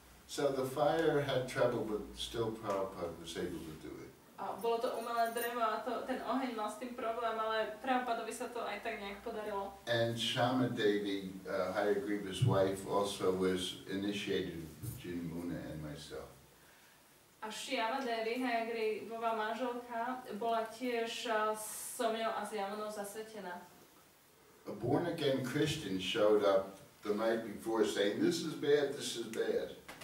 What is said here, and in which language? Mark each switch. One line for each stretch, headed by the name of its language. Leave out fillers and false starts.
English: So the fire had trouble, but still Prabhupada was able to do it.
Slovak: A bolo to umelé drevo a ten oheň mal s tým problém, ale Prabhupadovi sa to aj tak nejak podarilo.
English: And Shama Devi, Hare, wife, also was initiated with Jamuna and myself.
Slovak: A Shyama Devi, Hayagrivová manželka, bola tiež so mňou a s Yamunou zasvetená.
English: A born-again Christian showed up the night before saying, this is bad, this is bad.